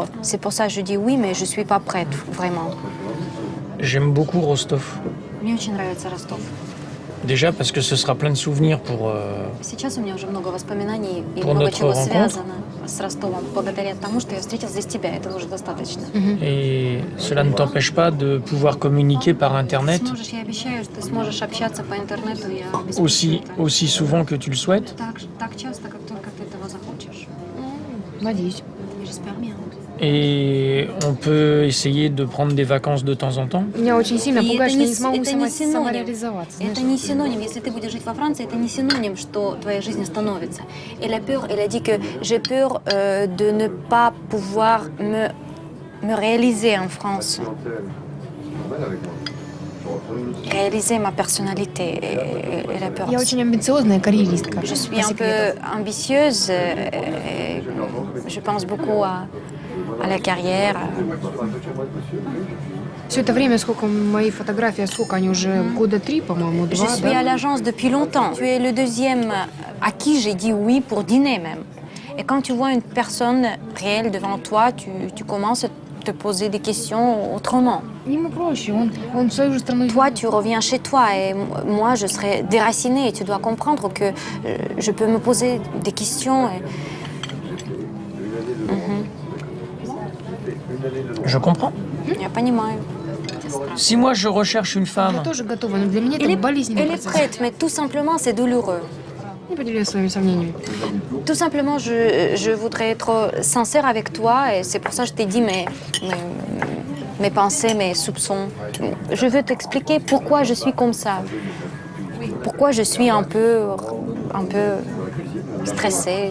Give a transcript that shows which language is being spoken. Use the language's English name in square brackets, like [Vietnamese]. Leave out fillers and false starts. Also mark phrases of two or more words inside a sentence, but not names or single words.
[French] C'est pour ça que je dis oui, mais je ne suis pas prête, vraiment. J'aime beaucoup Rostov. [Russian] Мне очень нравится Ростов. [French] Déjà parce que ce sera plein de souvenirs pour [Russian] Сейчас у меня уже много воспоминаний и [French] Pour [Russian] много [French] notre [Russian] чего [French] rencontre. [Russian] связано с Ростовом, благодаря тому, что я встретил здесь тебя. Это уже достаточно. [French] et cela ne t'empêche pas de pouvoir communiquer par Internet [Russian] Сможешь, я обещаю, что ты сможешь общаться по интернету. Я обеспечу это. [French] aussi souvent que tu le souhaites. [Russian] Так часто, как только ты этого захочешь. Надеюсь. [French] J'espère bien. Et on peut essayer de prendre des vacances de temps en temps. [Russian] Меня очень сильно И пугает, это что я не не смогу это не синоним. самореализоваться. Это не синоним. Если ты будешь жить во Франции, это не синоним, что твоя жизнь остановится. [French] Elle a peur, elle a dit que j'ai peur de ne pas pouvoir me réaliser en France. Réaliser ma personnalité. Elle a peur. [Russian] Я очень амбициозная карьеристка. [French] Je suis un peu ambitieuse. Et je pense beaucoup à la carrière. [Russian] Все это время, сколько мои фотографии, сколько они уже, года 3, по-моему, 2, [French] Je suis à l'agence depuis longtemps. Tu es le deuxième à qui j'ai dit oui pour dîner même. Et quand tu vois une personne réelle devant toi, tu commences à te poser des questions autrement. [Russian] Ему проще, он в свою же страну... [French] Toi, tu reviens chez toi et moi, je serai déracinée. Et tu dois comprendre que je peux me poser des questions. Je comprends. [Russian] Я понимаю. [French] Si moi je recherche une femme, [Russian] Я тоже готова, но для меня это болезненный [French] Elle est [Russian] процесс. [French] prête, mais tout simplement, c'est douloureux. [Russian] Не поделюсь своими сомнениями. [French] Tout simplement, je voudrais être sincère avec toi et c'est pour ça que je t'ai dit mes pensées, mes soupçons. Je veux t'expliquer pourquoi je suis comme ça. Pourquoi je suis un peu stressée.